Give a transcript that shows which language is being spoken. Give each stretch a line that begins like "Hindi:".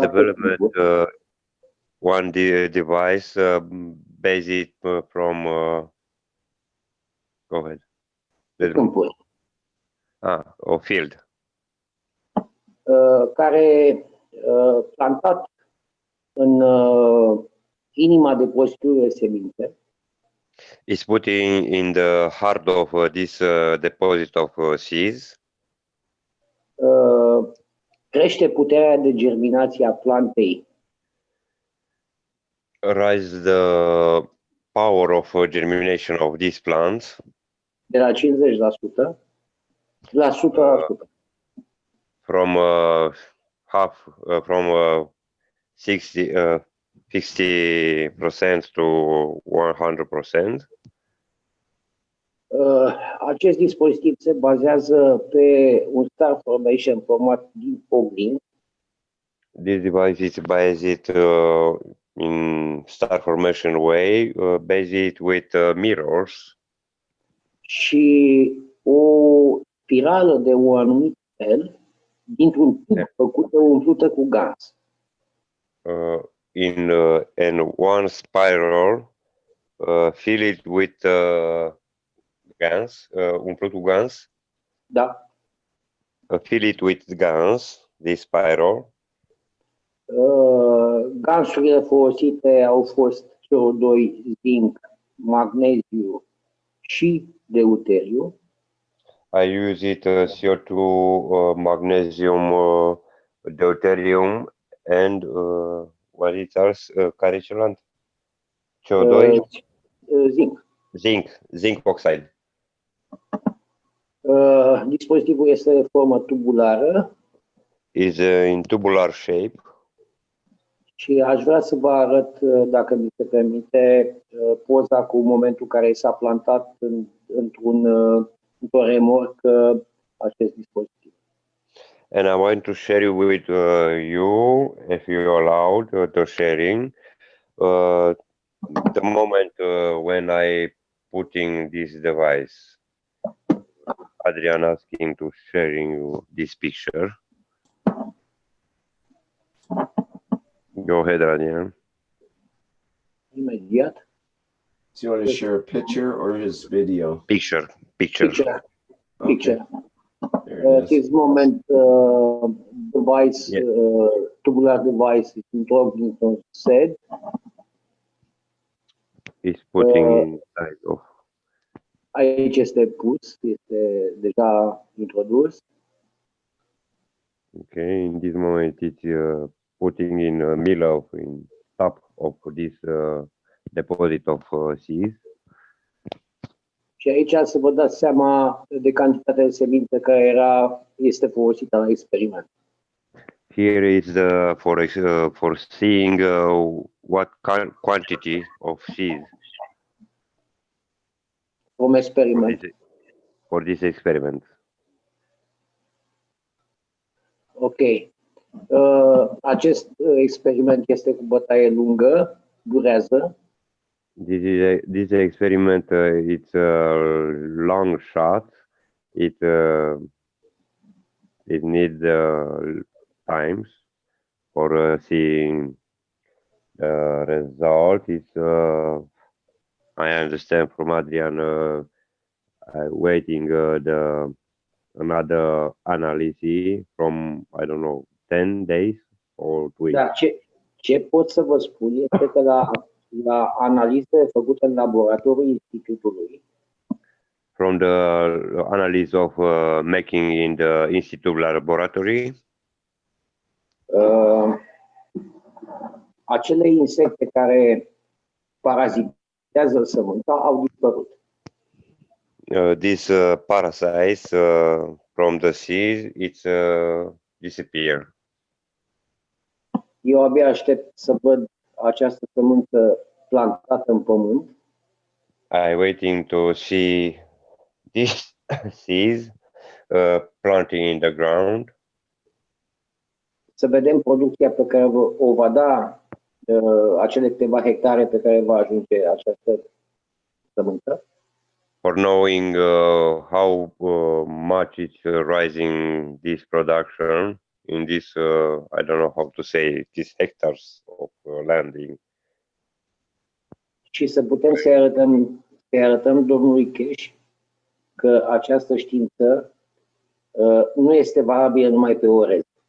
English: developed one device based from go ahead.
Romanian: câmpuri,
English: Or field.
Romanian: care plantat în inima depozitului de semințe,
English: It's put in the heart of this deposit of seeds.
Romanian: crește puterea de germinație a plantei
English: Rise the power of germination of these plants
Romanian: de la 50% la 100%.
English: from half from 60 50% to 100%.
Romanian: Acest dispozitiv se bazează pe un
English: star formation
Romanian: format din oglinzi.
English: This device is based in star formation way, based with mirrors.
Romanian: Și o spirală de un anumit fel dintr-un tub făcută umplută cu gaz.
English: In one spiral, filled with gans,
Romanian: umplut cu gans. Da.
English: Filled with gans, this spiral.
Romanian: Gansurile folosite au fost CO2, zinc, magneziu și deuteriu.
English: I use it CO2, magnesium, deuterium, and what is else?
Romanian: Care e celălalt? CO2?
English: Zinc. Zinc oxide.
Romanian: Dispozitivul este de formă tubulară.
English: Is in tubular shape.
Romanian: Și aș vrea să vă arăt, dacă mi se permite, poza cu momentul care s-a plantat într-o remorcă acest dispozitiv.
English: And I want to share it with you, if you allowed the sharing, the moment when I putting this device. Adrian asking to sharing you this picture. Go ahead, Adrian.
Romanian: Imediat.
English: Do you want to share a picture or his video? Picture. Picture. Okay. At this moment, device, tubular device is plugged into said. It's putting inside of.
Romanian: Aici este pus, este deja introdus.
English: Okay, in this moment it's putting in the middle of in top of this deposit of seeds.
Romanian: Și aici să vă dați seama de cantitatea de semințe care este folosită la experiment.
English: Here is for seeing what quantity of seeds From experiment. For this experiment. Ok.
Romanian: Acest experiment este cu bătaie lungă, durează.
English: This experiment it's a long shot. It needs times for seeing the result. It's I understand from Adrian. Waiting another analysis from, I don't know, 10 days or 2 weeks.
Romanian: Da, ce pot să vă spun este că la analize făcute în laboratorul institutului,
English: from the analysis of making in the institute laboratory,
Romanian: acele insecte care parazitează sămânța au dispărut.
English: These parasites from the seeds, it's disappear.
Romanian: Eu abia aștept să văd această sămânță plantată în pământ.
English: I'm waiting to see these seeds planting in the ground.
Romanian: Să vedem producția pe care o va da acele câteva hectare pe care va ajunge această sămânță.
English: For knowing how much it's rising this production in this, I don't know how to say, these hectares of landing.
Romanian: Și să putem să arătăm domnului Cash că această știință nu este valabilă numai pe orez.